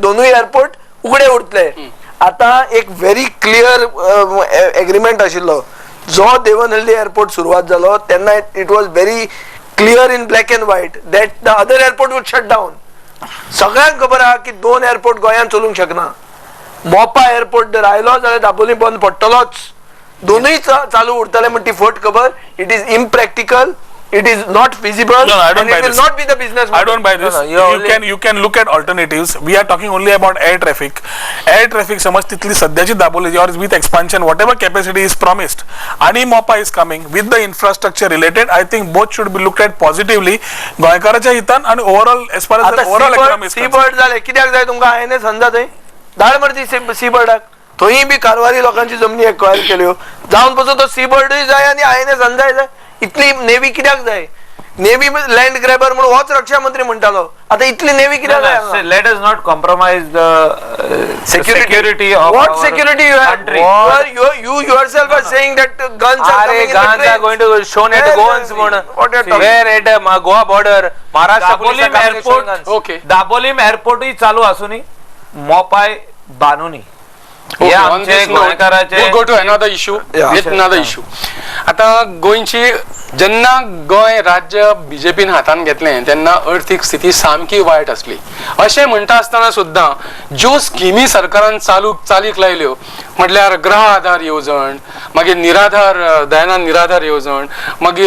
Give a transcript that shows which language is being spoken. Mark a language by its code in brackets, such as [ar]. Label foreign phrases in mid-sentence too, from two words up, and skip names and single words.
[kok] दोनूय एअरपोर्ट उगडे उरतले आता एक [en] very clear agreement [kok] आशिल्लो जो देवनहल्ली एअरपोर्ट सुरवात जालो तेन्ना [en] It was very clear in black and white that the other airport would shut down [kok] सगळ्यांक खबर आहा की 2 एअरपोर्ट गोंयांत चलूंक शकना मोपा एअरपोर्ट जर आयलो जाल्यार दाबोली बंद पडटलोच दोनूय चालू उरतले म्हणटी फट खबर [en] it is impractical it is not feasible. No, I don't and buy it will this. not be the business I don't buy this. No, you can look at alternatives. We are talking only about air traffic. Air traffic [kok] समज तिथली सध्याची दाबोली [en] or with expansion whatever capacity is promised आणि MOPA is coming with the infrastructure related. I think both should be looked at positively. [kok] गोंयकाराच्या हितान आणि [en] overall as far as the overall economy is सी concerned. [kok] बर्ड झाले कित्याक जाय तुमकां हायने समजा थंय धाड मरती सी बर्डाक थंय बी कारवारी लोकांची जमनी एक्वायर केल्यो जावन पासून तो सी बर्डूय जाय आनी हायने समजाय जाय इतली नेवी कित्याक जाय नेवी [en] land grabber [kok] म्हणून होच रक्षा मंत्री म्हणटालो आता इतली नेवी कित्याक जाय हांगा? [en] let us not compromise the security of What our security you have? country. You yourself are saying that guns are Are coming in the guns are trains. going to shown at Where- Goans what you're talking- where at Goa border Maharashtra police are दाबोलीम coming and showing एअरपोर्ट guns. Okay. [mr] दाबोलीम एअरपोर्टही चालू असूनही मोपाय बानुनी हे [en] Okay, on आमचे this note, गोंयकाराचे we'll go to another issue. Yeah. Yet another issue. [kok] आता गोंयची जेन्ना गोंय राज्य बीजेपीन हातान घेतलें तेन्ना अर्थीक स्थिती सामकी वायट आसली अशें म्हणटा आसतना सुद्दां ज्यो स्किमी सरकारान चालीक लायल्यो म्हटल्यार ग्रह आधार येवजण मागीर निराधार दयानंद निराधार येवजण मागीर